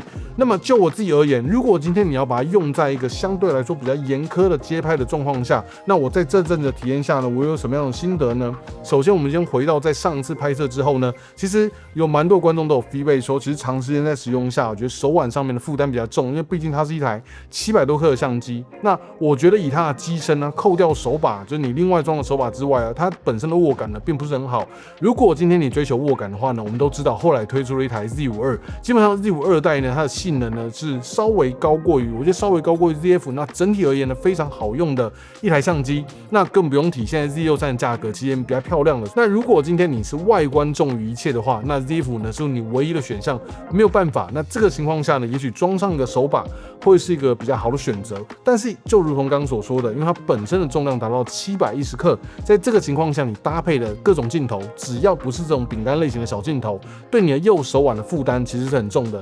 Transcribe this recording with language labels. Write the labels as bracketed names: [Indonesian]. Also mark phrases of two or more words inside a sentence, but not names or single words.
[Chinese] 那麼就我自己而言，如果今天你要把它用在一個相對來說比較嚴苛的街拍的狀況下，那我在這陣子的體驗下呢，我有什麼樣的心得呢？首先，我們先回到在上次拍攝之後呢，其實有蠻多觀眾都有 feedback 說，其實長時間在使用下，我覺得手腕上面的負擔比較重，因為畢竟它是一台700多克的相機。那我覺得以它的機身呢，扣掉手把，就是你另外裝的手把之外啊，它本身的握感呢并不是很好。如果今天你追求握感的話呢，我们都知道后来推出了一台 Z52， 基本上 Z52代呢，它的性能呢是稍微高過于，我觉得稍微高過于 ZF， 那整體而言呢非常好用的一台相機。那更不用提現在 Z63 的價格其實也比較漂亮了。那如果今天你是外觀重於一切的話，那 ZF 呢是你唯一的選項，沒有辦法。那這個情況下呢，也許裝上一個手把會是一個比較好的選擇。但是就如同剛剛所說的，因為它本身的重量達到710克，在這個情況下，你搭配的各種鏡頭，只要不是這種餅乾類型的小鏡頭，對你的右手腕的負擔其實是很重的。